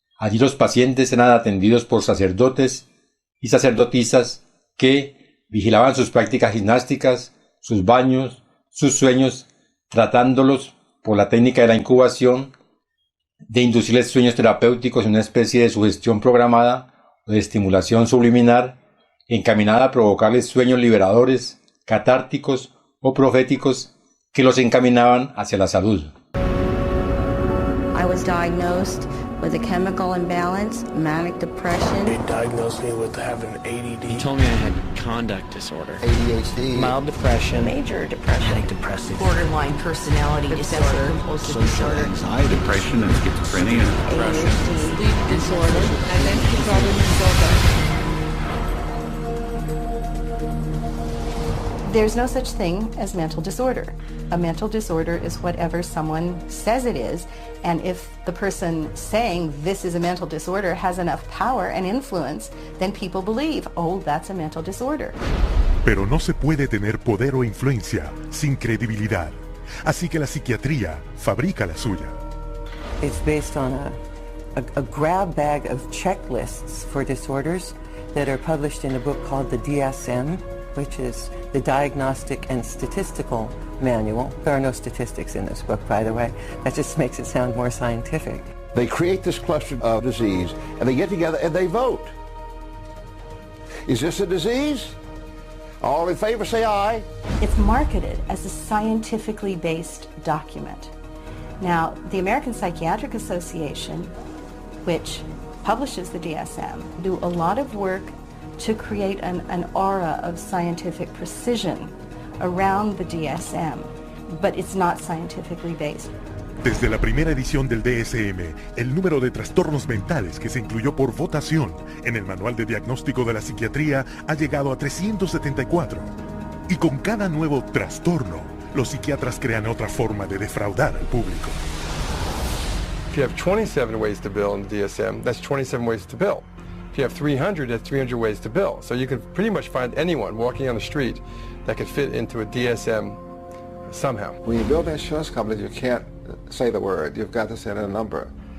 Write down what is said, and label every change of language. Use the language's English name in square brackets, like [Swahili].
[Spanish] Allí los pacientes eran atendidos por sacerdotes y sacerdotisas que vigilaban sus prácticas gimnásticas, sus baños, sus sueños, tratándolos por la técnica de la incubación, de inducirles sueños terapéuticos en una especie de sugestión programada o de estimulación subliminar, encaminada a provocarles sueños liberadores, catárticos o proféticos que los encaminaban hacia la salud. [English] I was diagnosed with a chemical imbalance, manic depression. They diagnosed me with having ADD. He told me I had conduct disorder, ADHD, mild depression, Major depression, manic depressive, borderline personality disorder, compulsive disorder, anxiety, depression, and schizophrenia, ADHD, sleep disorder, identity problem disorder. There's no such thing as mental disorder. A mental disorder is whatever someone says it is, and if the person saying this is a mental disorder has enough power and influence, then people believe, oh, that's a mental disorder. [Spanish] Pero no se puede tener poder o influencia sin credibilidad. Así que la psiquiatría fabrica la suya. [English] It's based on a grab bag of checklists for disorders that are published in a book called the DSM. which is the Diagnostic and Statistical Manual. There are no statistics in this book, by the way. That just makes it sound more scientific. They create this cluster of disease, and they get together and they vote. Is this a disease? All in favor, say aye. It's marketed as a scientifically based document. Now, the American Psychiatric Association, which publishes the DSM, do a lot of work to create an aura of scientific precision around the DSM, but it's not scientifically based. [Spanish] Desde la primera edición del DSM, el número de trastornos mentales que se incluyó por votación en el Manual de Diagnóstico de la Psiquiatría ha llegado a 374. Y con cada nuevo trastorno, los psiquiatras crean otra forma de defraudar al público. [English] If you have 27 ways to bill in the DSM, that's 27 ways to bill. If you have 300, that's 300 ways to bill. So you can pretty much find anyone walking on the street that could fit into a DSM somehow. When you build insurance companies, you can't say the word. You've got to say a number.